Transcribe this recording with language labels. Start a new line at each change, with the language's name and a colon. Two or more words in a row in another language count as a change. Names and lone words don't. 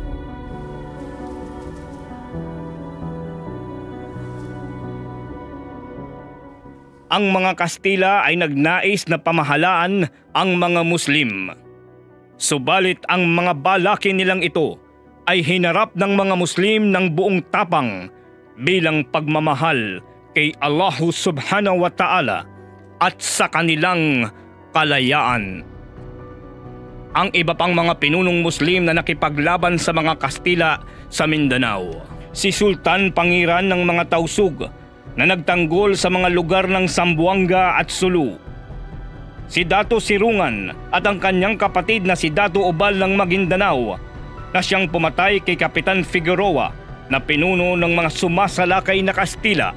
Filipino: Ang mga Kastila ay nagnais na pamahalaan ang mga Muslim. Subalit ang mga balakin nilang ito ay hinarap ng mga Muslim ng buong tapang bilang pagmamahal kay Allah
Arabic: سبحانه وتعالى
Filipino: at sa kanilang kalayaan. Ang iba pang mga pinunong Muslim na nakipaglaban sa mga Kastila sa Mindanao, si Sultan Pangiran ng mga Tausug na nagtanggol sa mga lugar ng Zamboanga at Sulu, si Dato Sirungan at ang kanyang kapatid na si Dato Ubal ng Maguindanao na siyang pumatay kay Kapitan Figueroa na pinuno ng mga sumasalakay na Kastila.